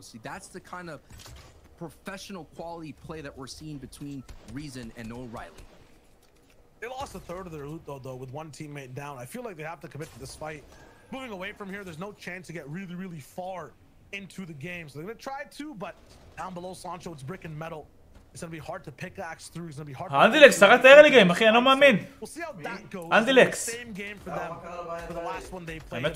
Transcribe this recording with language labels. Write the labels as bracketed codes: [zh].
[en] See, that's the kind of professional quality play that we're seeing between Reason and Noah Riley. They lost a third of their loot though with one teammate down. I feel like they have to commit to this fight. Moving away from here, there's no chance to get really far into the game. So they're gonna try to, but down below Sancho, it's brick and metal. It's gonna be hard to pickaxe through. It's gonna be hard. [he] אנדילקס, שרדת [en] early game, [he] אחי, אני לא מאמין. [en] We'll see how that goes. [he] אנדילקס. [en] Same game for them for the last one they played.